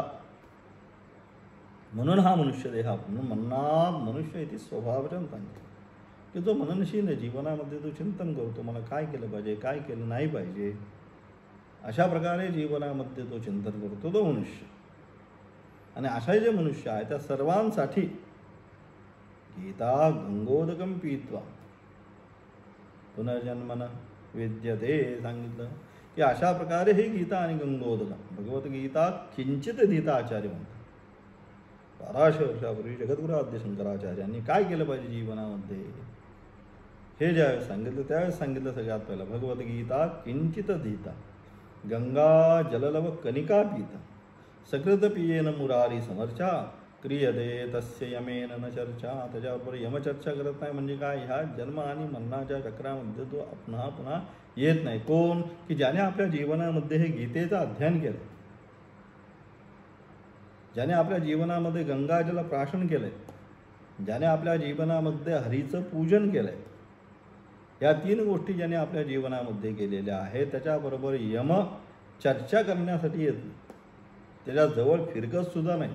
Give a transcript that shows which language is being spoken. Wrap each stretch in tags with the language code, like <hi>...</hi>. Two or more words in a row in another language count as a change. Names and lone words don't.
<mr>म्हणून हा मनुष्यदेह, म्हणून म्हणणार मनुष्य इथे स्वभावजन सांगितलं की जो मननशील जीवनामध्ये तो चिंतन करतो, मला काय केलं पाहिजे, काय केलं नाही पाहिजे, अशा प्रकारे जीवनामध्ये तो चिंतन करतो तो मनुष्य. आणि असे जे मनुष्य आहे त्या सर्वांसाठी</mr> <sa>गीता गंगोदकम पीत्वा पुनर्जन्मन विद्यते</sa> <mr>सांगितलं की अशा प्रकारे हे गीता आणि गंगोदकम,</mr> <sa>भगवद्गीता किंचित</sa> <mr>गीता आचार्य म्हणतात. 1200 वर्षापूर्वी जगद्गुरु आद्य शंकराचार्यांनी काय केलं पाहिजे जीवनामध्ये हे ज्यावेळेस सांगितलं त्यावेळेस सांगितलं सगळ्यात पहिलं</mr> <sa>भगवद्गीता किंचित धीता, गंगा जललव कनिका पीता, सकृत पियेन मुरारी समर्चा, क्रियते तस्य यमेन न चर्चा.</sa> <mr>त्याच्याबरोबर यमचर्चा करत नाही म्हणजे काय, ह्या जन्म आणि मरणाच्या चक्रामध्ये तो पुन्हा पुन्हा येत नाही. कोण, की ज्याने आपल्या जीवनामध्ये हे गीतेचं अध्ययन केलं, ज्याने आपल्या जीवनामध्ये गंगाजल प्राशन केलंय, ज्याने आपल्या जीवनामध्ये हरीचं पूजन केलंय, या 3 गोष्टी ज्याने आपल्या जीवनामध्ये केलेल्या आहेत त्याच्याबरोबर यम चर्चा करण्यासाठी येत नाही, त्याच्याजवळ फिरकत सुद्धा नाही.</mr>